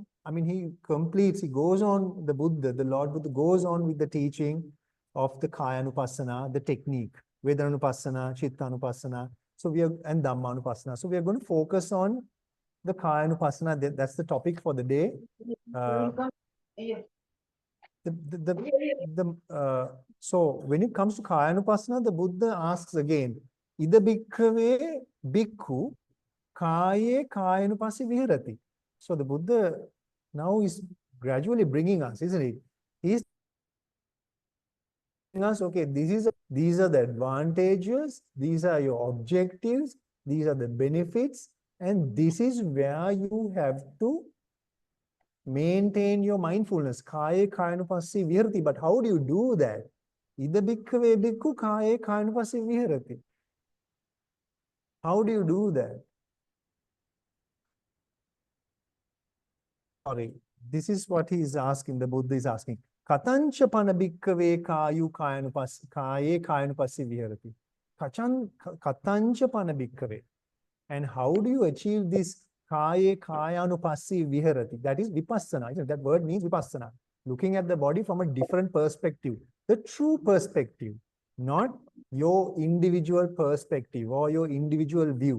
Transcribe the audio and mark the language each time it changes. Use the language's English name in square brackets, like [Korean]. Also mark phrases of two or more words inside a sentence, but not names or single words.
[English] I mean, he completes, he goes on, the Buddha, the Lord Buddha goes on with the teaching of the Kayanupassana, the technique, Vedananupassana, Chittanupassana, so we are, and Dhammanupassana. So we are going to focus on the Kayanupassana. That's the topic for the day. So when it comes to Kayanupassana, the Buddha asks again, [Pali] Ida bhikkhave bhikkhu kaye kayanupassana viharati. [English] So the Buddha now is gradually bringing us, isn't it? He's telling us, okay, these are the advantages, these are your objectives, these are the benefits, and this is where you have to maintain your mindfulness. [Pali] Kaye kayanupassana viharati. [English] But how do you do that? [Pali] Ida bhikkhave bhikkhu kaye kayanupassana viharati. [English] How do you do that? Sorry, this is what he is asking, the Buddha is asking. [Pali] Katancha pana bhikkhave kaye kayanupassana viharati. Katancha pana bhikkhave. [English] And how do you achieve this [Pali] kayanupassana viharati? [English] That is vipassana. That word means vipassana. Looking at the body from a different perspective. The true perspective, not your individual perspective or your individual view.